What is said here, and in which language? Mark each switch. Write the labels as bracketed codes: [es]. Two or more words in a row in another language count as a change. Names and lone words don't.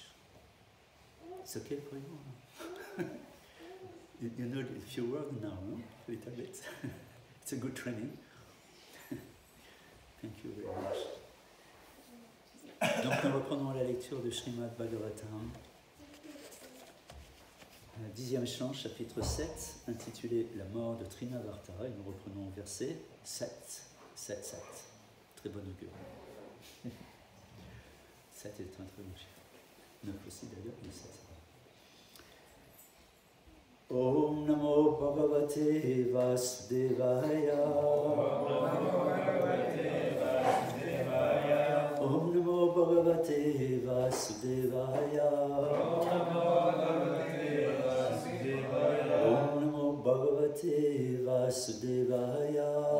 [en] It's okay for you? You know a few words now, no? A little bit. It's a good training. Thank you very much. [fr] Donc nous reprenons la lecture de Srimad Bhagavatam. 10e chant, chapitre 7, intitulé La mort de Trinavarta. Et nous reprenons verset 7. 7. Très bon augure. 7 est un très bon chiffre. 9 aussi d'ailleurs, mais 7. [sa] Om Namo Bhagavate Vasudevaya. Om Namo Bhagavate Vasudevaya. Om Namo Bhagavate Vasudevaya.